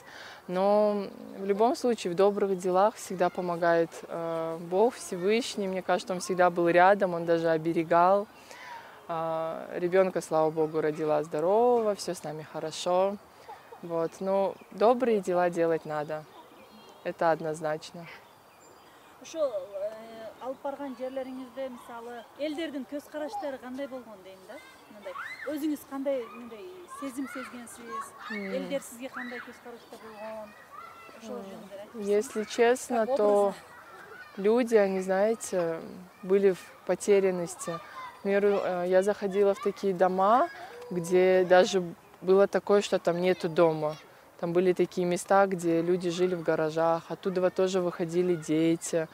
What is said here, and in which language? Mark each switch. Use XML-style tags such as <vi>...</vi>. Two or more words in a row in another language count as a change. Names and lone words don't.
<ru>Но в любом случае в добрых делах всегда помогает Бог Всевышний. Мне кажется, Он всегда был рядом, Он даже оберегал. Ребенка, слава Богу, родила здорового, все с нами хорошо. Вот. Но добрые дела делать надо. Это однозначно.</ru> <ky>Алып барган жерлериңизде мисалы элдердин көз караштары кандай болгон дейм да, мындай өзүңүз кандай мындай сезим сезгенсиз, элдер сизге кандай көз карашта болгон, ошол жөнүндө айтыңыз.</ky> <ru>Если честно, то люди, они, знаете, были в потерянности. К примеру, я заходила в такие дома, где даже было такое, что там нету дома. Там были такие места, где люди жили в гаражах, оттуда тоже выходили дети.</ru>